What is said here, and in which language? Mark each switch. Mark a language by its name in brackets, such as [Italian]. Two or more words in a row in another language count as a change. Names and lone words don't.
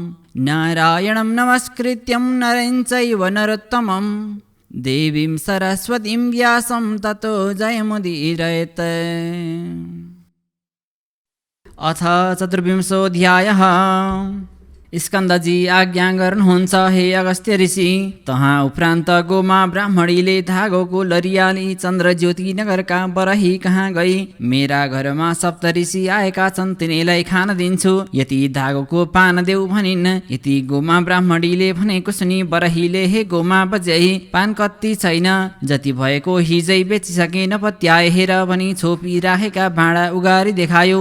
[Sanskrit] नारायणं नमस्कृत्यं नरं चैव नरोत्तमं देवीं सरस्वतीं व्यासं ततो जयमुदीरयेत्। अथ चतुर्विंशोऽध्यायः। [Nepali] स्कन्दजी आज्ञा गर्नुहुन्छ, हे अगस्त्य ऋषि, तहाँ उपरान्त गोमा ब्राह्मणीले धागोको लरियाली चन्द्रज्योति नगरका बरही कहाँ गई। मेरा घरमा सप्तऋषि आएका छन्, तिनीलाई खान दिन्छु, यति धागोको पान देऊ भनिन्। यति गोमा ब्राह्मणीले भनेको सुनि बरहीले, हे गोमा बज्याई, पान कति छैन, जति भएको हिजै बेचिसके नपत्याए हेर भनी छोपी राखेका भाँडा उगारी देखायो।